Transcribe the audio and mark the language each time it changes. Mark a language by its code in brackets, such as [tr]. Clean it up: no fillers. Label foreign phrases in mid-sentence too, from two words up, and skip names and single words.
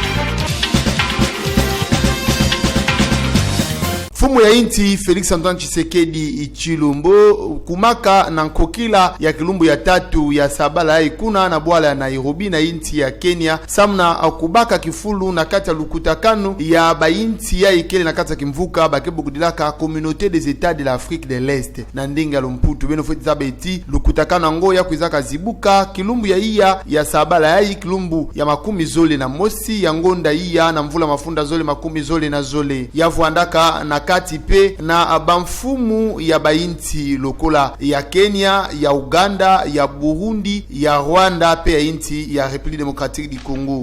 [ktu] Fumu ya inti Felix Antoine Tshisekedi Chilombo kumaka na nkokila ya kilumbu ya tatu ya sabala ya ikuna na bwala ya Nairobi na inti ya Kenya samna kubaka kifulu na kati ya lukutakano ya bainti ya ikele na kati ya kimvuka bakebu kudilaka Communauté des États de l'Afrique de l'Est na ndinga lomputu beno feti zabeti lukutakano ngo ya kuizaka zibuka kilumbu ya iya ya sabala ya kilumbu ya makumi zole na mosi ya ngonda iya na mvula mafunda zole makumi zole na zole ya vuandaka na kati pe na bamfumu ya bainti lokola ya Kenya, ya Uganda, ya Burundi, ya Rwanda pe ya inti ya République démocratique du Congo.